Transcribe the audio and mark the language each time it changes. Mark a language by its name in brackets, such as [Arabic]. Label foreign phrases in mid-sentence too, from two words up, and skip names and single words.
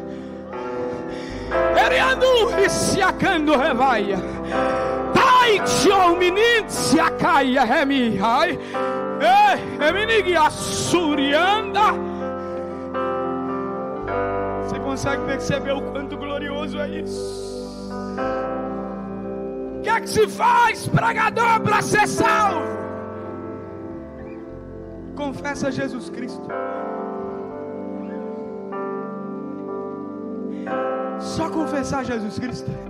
[Portuguese] eriando, reciacando, revaia, taitio, menincia, caia, remi, ai, ei, eminigue, assurianda. Você consegue perceber o quanto glorioso é isso? O que é que se faz, pregador, para ser salvo? Confessa Jesus Cristo. Só confessar Jesus Cristo.